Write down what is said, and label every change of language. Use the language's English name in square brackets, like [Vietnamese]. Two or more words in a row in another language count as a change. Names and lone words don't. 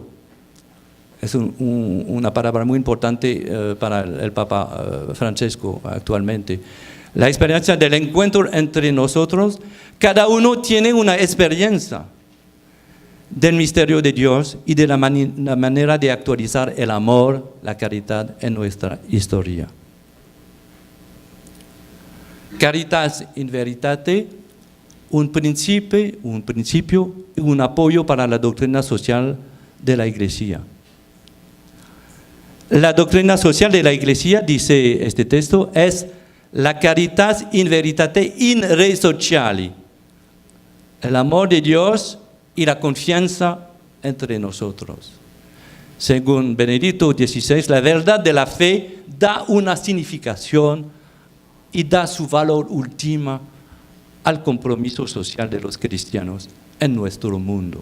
[Spanish] Es una palabra muy importante para el Papa Francesco actualmente. La experiencia del encuentro entre nosotros, cada uno tiene una experiencia. del misterio de Dios y de la manera de actualizar el amor, la caridad en nuestra historia. Caritas in Veritate, un principio y un apoyo para la doctrina social de la Iglesia. La doctrina social de la Iglesia, dice este texto, es la [Latin] caritas in veritate in re sociali, [Spanish] el amor de Dios y la confianza entre nosotros. Según Benedicto XVI, la verdad de la fe da una significación y da su valor último al compromiso social de los cristianos en nuestro mundo.